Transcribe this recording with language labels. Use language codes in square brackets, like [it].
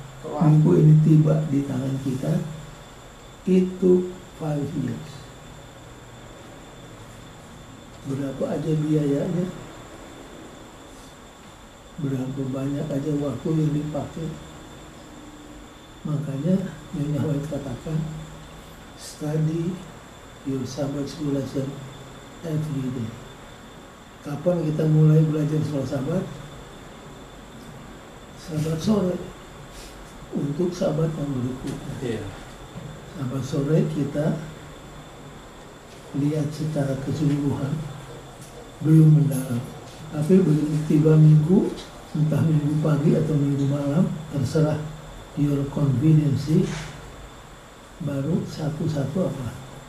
[id] Wah, buku ini tiba di tangan kita, itu [en] 5 years. [id] Berapa aja biayanya, berapa banyak aja waktu yang dipakai. Makanya Nyonya White katakan, [en] study your Sabbath school lesson every day. [id] Kapan kita mulai belajar sekolah Sabat? Sabat sore untuk Sabat yang berikutnya. Iya. Sabat sore kita lihat secara keseluruhan, belum mendalam. Tapi begitu tiba minggu, entah minggu pagi atau minggu malam, terserah [en] your convenience, [id] baru satu-satu apa?